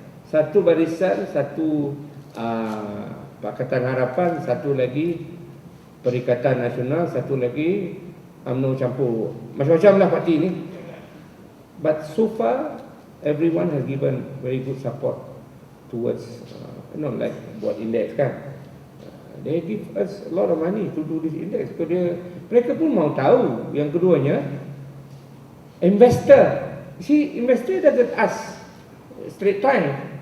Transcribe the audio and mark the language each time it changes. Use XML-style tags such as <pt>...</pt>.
<ms>Satu barisan, satu Pakatan Harapan, satu lagi Perikatan Nasional, satu lagi UMNO campur. Macam-macam lah parti ni.</ms> <en>But so far, everyone has given very good support towards, like buat index kan. They give us a lot of money to do this index.</en> <ms>Mereka pun mau tahu. Yang keduanya, investor.</ms> <en>See, investor doesn't ask straight time.</en>